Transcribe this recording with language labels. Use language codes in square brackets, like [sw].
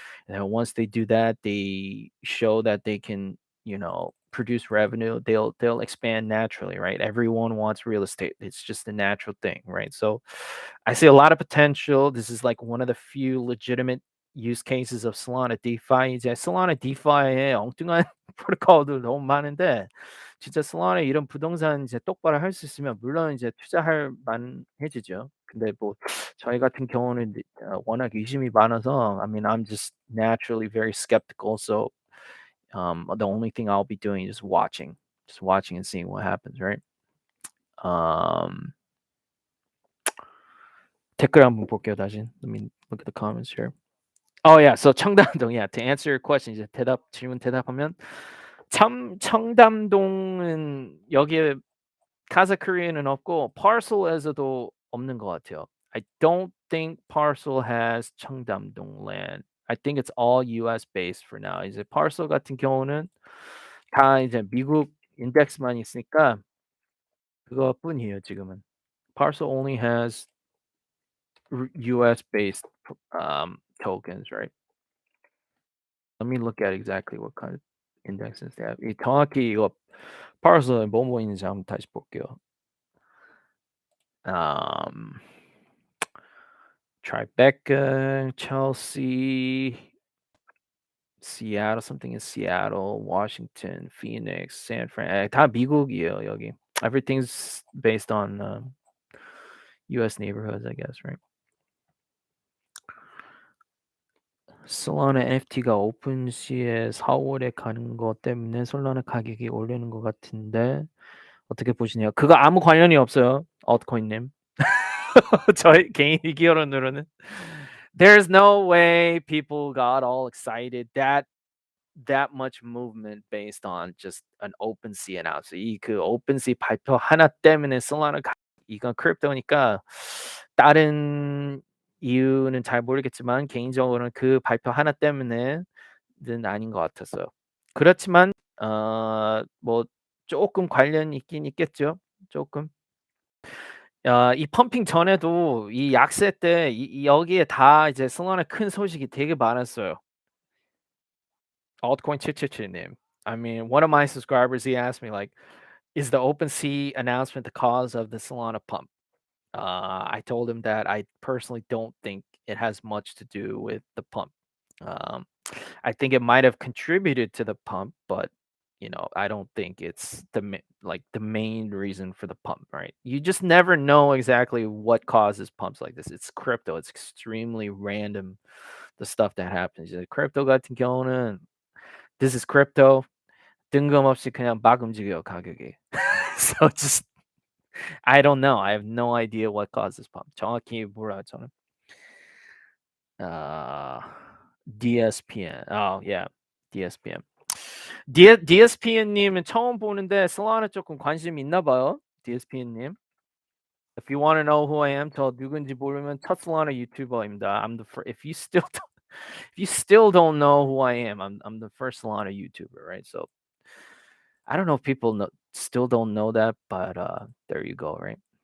[en] And then once they do that, they show that they can, produce revenue. They'll expand naturally, right? Everyone wants real estate. It's just a natural thing, right? So I see a lot of potential. This is like one of the few legitimate use cases of Solana DeFi. [ko] 이제 Solana DeFi에 엉뚱한 프로토콜도 너무 많은데, 진짜 Solana 이런 부동산 이제 똑바로 할 수 있으면 물론 이제 투자할 만해지죠. 근데 뭐 저희 같은 경우는 워낙 의심이 많아서, [en] I mean, I'm just naturally very skeptical. So the only thing I'll be doing is just watching and seeing what happens, right? [ko] Um, 댓글 한번 볼게요, 다시. [en] Let me look at the comments here. Oh yeah, so 청담동. Yeah, to answer your question, [ko] 이제 질문 대답하면 청담동은 여기에 카자 코리아는 없고 Parcel에서도 없는 것 같아요. [en] I don't think Parcel has 청담동 land. I think it's all US based for now. [ko] 이제 Parcel 같은 경우는 다 이제 미국 인덱스만 있으니까 그것뿐이에요, 지금은. [en] Parcel only has US based tokens, right? Let me look at exactly what kind of indexes they have. [ko] 이 정확히 이거 Parcel에 뭐뭐 있는지 한번 다시 볼게요. [en] Um, Tribeca, Chelsea, Seattle, something in Seattle, Washington, Phoenix, San Fran. [ko] 다 미국이에요, 여기. [en] Everything's based on US neighborhoods, I guess, right? [ko] 솔라나 NFT가 오픈시에 4월에 가는 것 때문에 솔라나 가격이 오르는 것 같은데 어떻게 보시나요? 그거 아무 관련이 없어요, altcoin님. 저희 개인 의견으로는 [en] there's no way people got all excited that much movement based on just an OpenSea announcement. [ko] 그 OpenSea 발표 하나 때문에 솔라나 이건 크립토니까 다른 이유는 잘 모르겠지만 개인적으로는 그 발표 하나 때문에는 아닌 것 같았어요. 그렇지만 뭐 조금 관련이 있긴 있겠죠. 조금. 이 펌핑 전에도 이 약세 때 여기에 다 이제 승원의 큰 소식이 되게 많았어요. [en] Altcoin 777 님. I mean, one of my subscribers, he asked me like, Is the OpenSea announcement the cause of the Solana pump? I told him that I personally don't think it has much to do with the pump. Um, I think it might have contributed to the pump, but I don't think it's like the main reason for the pump, right? You just never know exactly what causes pumps like this. It's crypto. It's extremely random, the stuff that happens. crypto [ko] 같은 경우는 [en] this is crypto. [ko] 뜬금없이 그냥 막 움직여요, 가격이. [en] So just I don't know. I have no idea what causes pump. [ko] 정확히 몰라요, 저는. Uh, DSPN. Oh, yeah. DSPN. DSPN님은 처음 보는데 솔라나 조금 관심 있나 봐요. DSPN님. [en] If you want to know who I am, [ko] 저 누군지 모르면 첫 솔라나 유튜버입니다. [en] I'm the first. If you still don't know who I am, I'm the first Solana YouTuber, right? So I don't know if people still don't know that, but there you go, right?